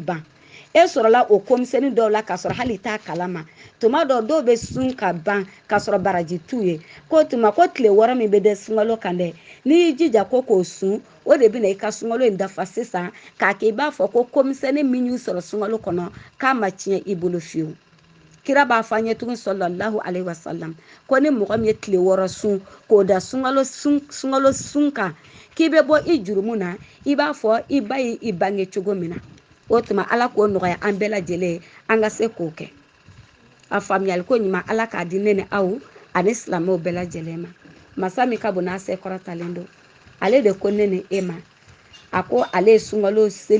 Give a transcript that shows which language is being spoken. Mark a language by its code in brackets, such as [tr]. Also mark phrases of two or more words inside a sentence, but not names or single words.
[bm] ban e sɔrɔla o komisɛnnin dɔw la k'a sɔrɔ hali i t'a kalama tuma dɔw bɛ sun ka ban k'a sɔrɔ baraji t'u ye ko tuma ko tile 6 min bɛ da sunkalo kan dɛ n'i y'i jija ko k'o sun o de bɛna i ka sunkalo in dafa sisan k'a kɛ i b'a fɔ ko komisɛnnin min y'u sɔrɔ sunkalo kɔnɔ k'a ma tiɲɛ i bolo fiyewu kira b'a fɔ an ye tugun [ar] صلى الله عليه وسلم [bm] ko ni mɔgɔ min ye tile 6 sun k'o da sunkalo sun kan k'i bɛ bɔ i jurumu na i b'a fɔ i ba ye i bange cogo min na o tuma ala k'o nɔgɔya an bɛɛ lajɛlen ye an ka se k'o kɛ a faamuyali ko ɲuman ala k'a di ne ni aw ani silamɛw bɛɛ lajɛlen ma masa min ka bon n'a se kɔrɔtalen don ale de ko ne ni e ma a ko ale ye sunkalo